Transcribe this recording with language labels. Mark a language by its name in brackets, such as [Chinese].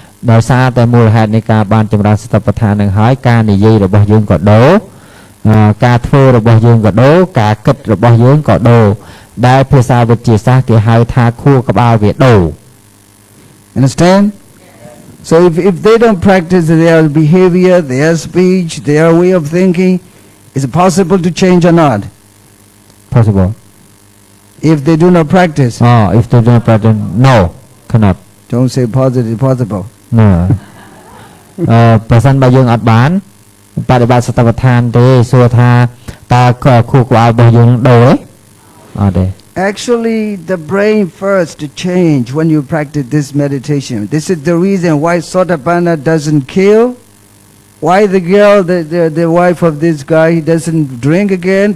[Khmer] ដោយសារតែមូលហេតុនៃការបានចម្រើនសតិប្បដ្ឋាននឹងហើយការនិយាយរបស់យើងក៏ដូរការធ្វើរបស់យើងក៏ដូរការគិតរបស់យើងក៏ដូរដែលភាសាវិទ្យាសាស្ត្រគេហៅថាខួរក្បាលវាដូរ [English] Understand? So if they don't practice their behavior, their speech, their way of thinking, is it possible to change or not? Possible. If they do not practice? If they do not practice, no, cannot. Don't say positive, possible. No. [Khmer] ប្រសិនបើយើងអត់បានបដិបត្តិសតបដ្ឋានទេសួរថាតើខួរក្បាលរបស់យើងដូរទេអត់ទេ [English] Actually, the brain first to change when you practice this meditation. This is the reason why Sotapanna doesn't kill. Why the girl, the wife of this guy, he doesn't drink again?